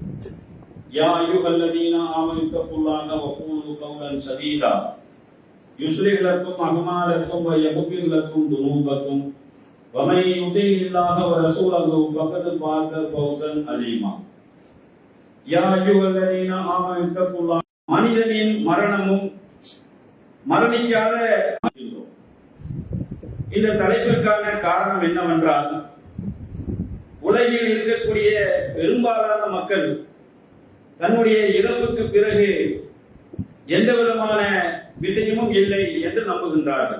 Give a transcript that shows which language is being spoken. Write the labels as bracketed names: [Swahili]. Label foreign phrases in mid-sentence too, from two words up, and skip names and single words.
[Arabic] يا أيها الذين آمنوا اتقوا الله وقولوا قولا سديدا يصلح لكم أعمالكم ويغفر لكم ذنوبكم وَمَنْ يُطِعِ اللَّهَ وَرَسُولَهُ فَقَدْ فَازَ فَوْزًا عَظِيمًا يَا أَيُّهَا الَّذِينَ آمَنُوا اتَّقُوا اللَّهَ [Tamil] மனிதனின் மரணமும் மரணிக்காத இந்த தலைப்பிற்கான காரணம் என்னவென்றால் உலகில் இருக்கக்கூடிய பெரும்பாலான மக்கள் தன்னுடைய இறப்புக்கு பிறகு எந்த விதமான விஷயமும் இல்லை என்று நம்புகின்றார்கள்.